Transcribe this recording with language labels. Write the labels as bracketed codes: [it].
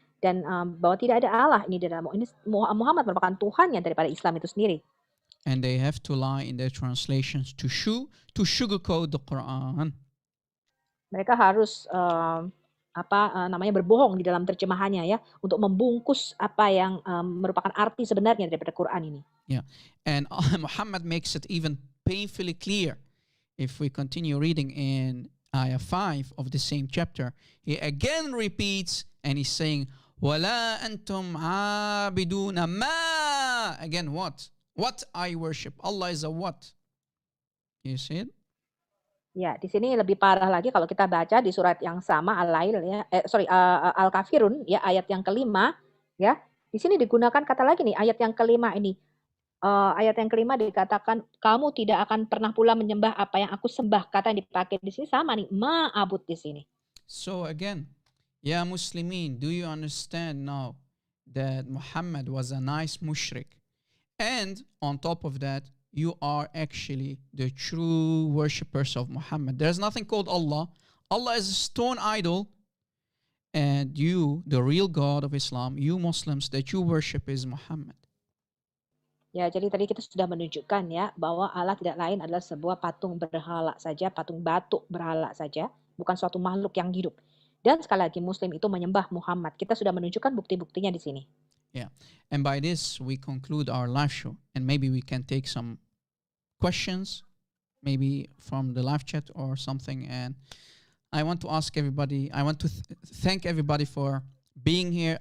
[id] Dan bahwa tidak ada Allah ini dalam ini Muhammad merupakan Tuhannya daripada Islam itu sendiri. [en] And they have to lie in their translations to sugarcoat the Quran. [id] Mereka harus berbohong di dalam terjemahannya ya untuk membungkus apa yang merupakan arti sebenarnya daripada Quran ini. [en] Yeah, and Muhammad makes it even painfully clear. If we continue reading in ayah 5 of the same chapter, he again repeats and he's saying, [ar] "Wala antum abiduna ma." [en] Again, what? What I worship. Allah is a what? You see it? [id] Ya, di sini lebih parah lagi kalau kita baca di surat yang sama Al-Lail ya, Al-Kafirun ya ayat yang kelima ya. Di sini digunakan kata lagi nih ayat yang kelima ini. Ayat yang kelima dikatakan kamu tidak akan pernah pula menyembah apa yang aku sembah. Kata yang dipakai di sini sama nih, ma'abud di sini. [en] So again, ya Muslimin, do you understand now that Muhammad was a nice mushrik? And on top of that, you are actually the true worshippers of Muhammad. There's nothing called Allah. Allah is a stone idol. And you, the real God of Islam, you Muslims that you worship is Muhammad. [id] Ya, jadi tadi kita sudah menunjukkan ya bahwa Allah tidak lain adalah sebuah patung berhala saja, patung batu berhala saja, bukan suatu makhluk yang hidup. Dan sekali lagi Muslim itu menyembah Muhammad. Kita sudah menunjukkan bukti-buktinya di sini. [en] Yeah, and by this we conclude our live show, and maybe we can take some questions, maybe from the live chat or something. And I want to ask everybody, I want to thank everybody for being here.